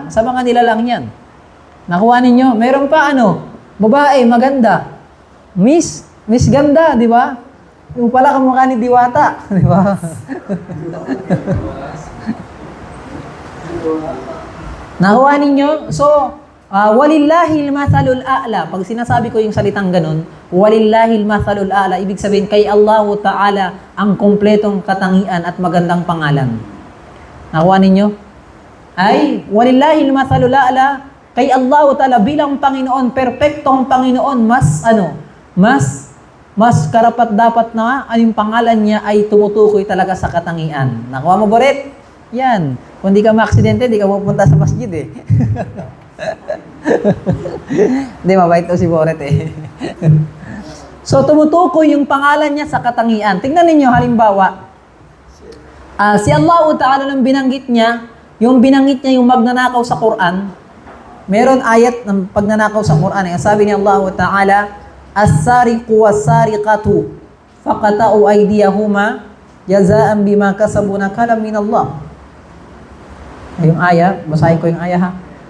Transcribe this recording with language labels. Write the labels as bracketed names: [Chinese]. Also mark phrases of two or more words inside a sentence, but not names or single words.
[Filipino] Sa mga nilalang yan. Nakuha ninyo? Meron pa babae, maganda. Miss ganda, di ba? Yung pala kamukha ni Diwata. Di ba? Nakuha ninyo? So, [Arabic] ولله المثل الأعلى. [Filipino] Pag sinasabi ko yung salitang ganun, [Arabic] ولله المثل الأعلى, [Filipino] ibig sabihin kay Allahu Ta'ala ang kompletong katangian at magandang pangalan. Nakuha ninyo? Ay, [Arabic] ولله المثل الأعلى, [Filipino] kay Allahu Ta'ala bilang Panginoon, perpektong Panginoon, mas karapat dapat na yung pangalan niya ay tumutukoy talaga sa katangian. Nakuha mo, Boret? Yan. Kung di ka maaksidente, di ka pupunta sa masjid eh. Hindi, mabait daw si Boret eh. So, tumutukoy yung pangalan niya sa katangian. Tingnan ninyo, halimbawa, si Allah Ta'ala nang binanggit niya yung magnanakaw sa Quran. Meron ayat ng pagnanakaw sa Quran. Sabi ni [Arabic] Allah Ta'ala, السارق والسارقة فاقطعوا أيديهما جزاء بما كسبا نكالا من الله. [Filipino] Yung aya, basahin ko yung aya ha.